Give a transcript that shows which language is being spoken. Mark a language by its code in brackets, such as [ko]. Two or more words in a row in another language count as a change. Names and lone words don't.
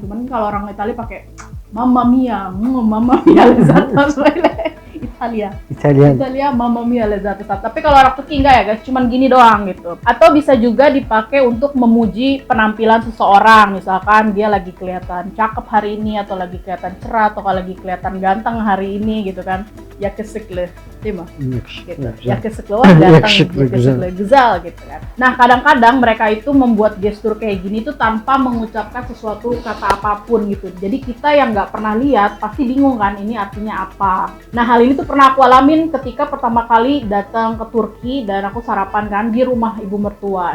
[id] Cuman kalau orang Italia pakai [it] mamma mia [id] lezat Italia [it] mamma mia [id] lezat. Tapi kalau orang Turki enggak ya guys, cuman gini doang gitu. Atau bisa juga dipakai untuk memuji penampilan seseorang, misalkan dia lagi kelihatan cakep hari ini, atau lagi kelihatan cerah, atau kalau lagi kelihatan ganteng hari ini gitu kan. [tr] Yakışıklı, değil mi? Yakışıklı, ganteng, güzel [id] gitu kan. Nah, kadang-kadang mereka itu membuat gestur kayak gini tuh tanpa mengucapkan sesuatu kata apapun gitu. Jadi kita yang nggak pernah lihat pasti bingung kan ini artinya apa. Nah, hal ini tuh pernah aku alamin ketika pertama kali datang ke Turki dan aku sarapan kan di rumah ibu mertua.